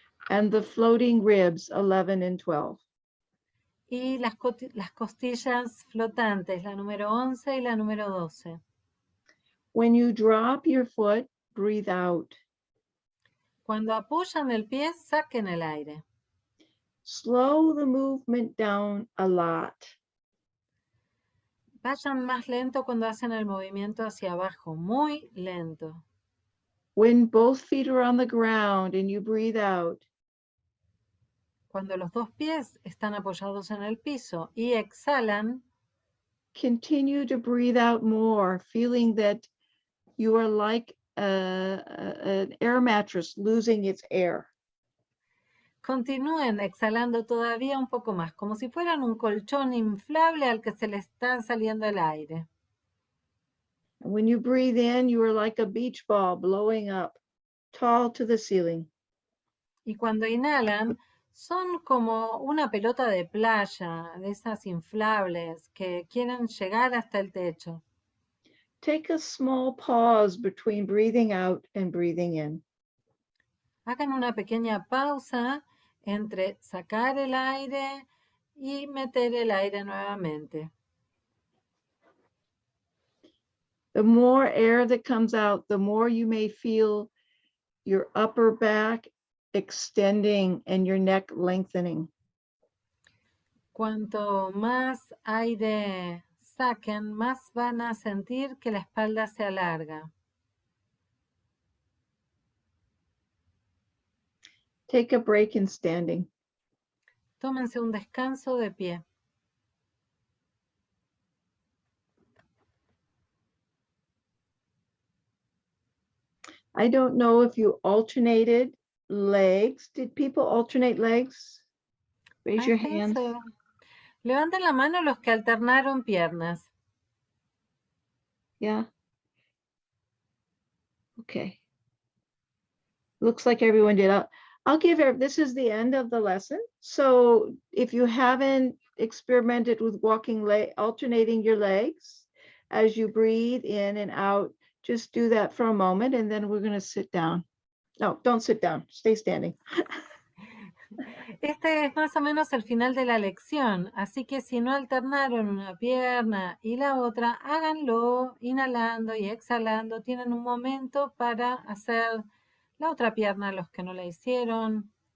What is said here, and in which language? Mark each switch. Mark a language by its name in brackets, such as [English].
[English] And the floating ribs, 11 and 12. [Spanish] Y las costillas flotantes, la número 11 y la número 12. [English] When you drop your foot, breathe out. [Spanish] Cuando apoyan el pie, saquen el aire. [English] Slow the movement down a lot. [Spanish] Vayan más lento cuando hacen el movimiento hacia abajo, muy lento. [English] When both feet are on the ground and you breathe out, [Spanish] Cuando los dos pies están apoyados en el piso y exhalan, [English] continue to breathe out more, feeling that you are like an air mattress losing its air. [Spanish] continúen exhalando todavía un poco más, como si fueran un colchón inflable al que se le está saliendo el aire. [English] And when you breathe in, you are like a beach ball blowing up, tall to the ceiling. [Spanish] Y cuando inhalan, son como una pelota de playa, de esas inflables que quieren llegar hasta el techo. [English] Take a small pause between breathing out and breathing in. [Spanish] Hagan una pequeña pausa entre sacar el aire y meter el aire nuevamente. [English] The more air that comes out, the more you may feel your upper back extending and your neck lengthening. [Spanish] Cuanto más aire saquen, más van a sentir que la espalda se alarga. [English] Take a break in standing. [Spanish] Tómense un descanso de pie. [English] I don't know if you alternated legs. Did people alternate legs? Raise your hand. So. [Spanish] Levanten la mano los que alternaron piernas. [English] Yeah. Okay. Looks like everyone did. I'll give this is the end of the lesson. So if you haven't experimented with walking alternating your legs as you breathe in and out, just do that for a moment and then we're going to sit down. No, don't sit down. Stay standing. [Spanish] Este es más o menos el final de la lección, así que si no alternaron una pierna y la otra, háganlo inhalando y exhalando. Tienen un momento para hacer la otra pierna, los que no la hicieron.